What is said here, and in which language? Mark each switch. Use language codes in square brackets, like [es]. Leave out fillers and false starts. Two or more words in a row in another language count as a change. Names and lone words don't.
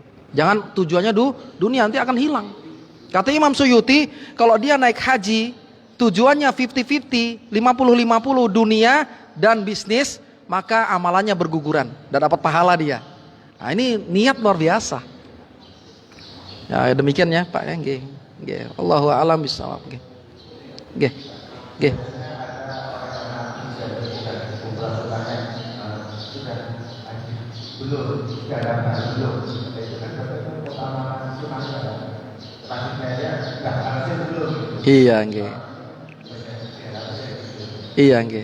[id] Jangan tujuannya dunia, nanti akan hilang. Kata Imam Suyuti, kalau dia naik haji tujuannya 50-50, 50-50 dunia dan bisnis, maka amalannya berguguran dan dapat pahala dia. Nah, ini niat luar biasa. Ya, demikian ya Pak ya, nggih. Nggih, [ar] الله أعلم بالصواب. [jv] Nggih. Nggih. Nggih. [id] Belum. Itu kan Iya nggih. Iya nggih.